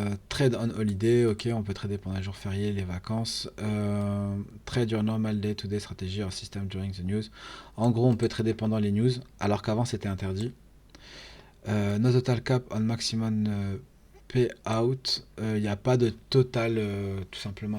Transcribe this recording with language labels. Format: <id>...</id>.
<en>Trade on holiday,</en> <fr>ok, on peut trader pendant les jours fériés, les vacances.</fr> <en>Trade your normal day-to-day strategy or system during the news.</en> <fr>En gros, on peut trader pendant les news, alors qu'avant c'était interdit.</fr> <en>No total cap on maximum payout.</en> <fr>Il n'y a pas de total, tout simplement.</fr>